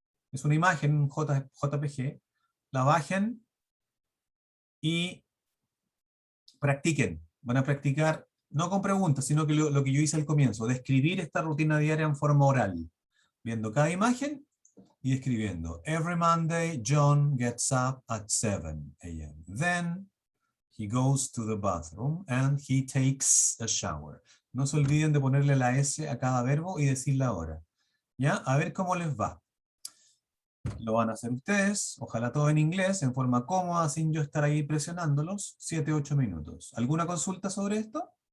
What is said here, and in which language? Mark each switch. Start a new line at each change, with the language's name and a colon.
Spanish: Es una imagen, JPG, la bajen y practiquen. Van a practicar, no con preguntas, sino que lo que yo hice al comienzo, describir esta rutina diaria en forma oral, viendo cada imagen y escribiendo.
English: Every Monday, John gets up at 7 a.m. Then, he goes to the bathroom and he takes a shower.
Spanish: No se olviden de ponerle la S a cada verbo y decir la hora. ¿Ya? A ver cómo les va. Lo van a hacer ustedes, ojalá todo en inglés, en forma cómoda, sin yo estar ahí presionándolos, 7-8 minutos. ¿Alguna consulta sobre esto?